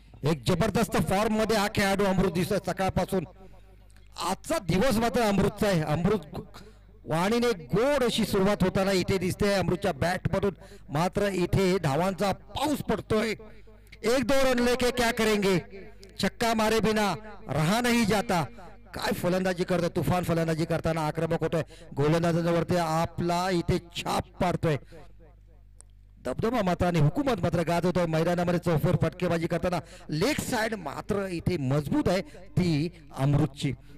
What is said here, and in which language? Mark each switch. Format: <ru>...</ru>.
<mr>एक जबरदस्त फॉर्म मध्ये हा खेळाडू अमृत दिसतोय सकाळपासून. आजचा दिवस मात्र अमृतचा आहे. अमृत वाणीने गोड अशी सुरुवात होताना इथे दिसते अमृतच्या बॅट मधून. मात्र इथे धावांचा पाऊस पडतोय.</mr> <hi>1-2 रन लेके क्या करेंगे, छक्का मारे बिना रहा नहीं जाता.</hi> <mr>काय फलंदाजी करतोय, तुफान फलंदाजी करताना आक्रमक होतोय. गोलंदाजावरती आपला इथे छाप पाडतोय. दबदबा मात्र आणि हुकूमत मात्र गाजवतोय मैदानामध्ये. चौफेर फटकेबाजी करताना लेग साइड मात्र इथे मजबूत आहे ती अमृतची.</mr>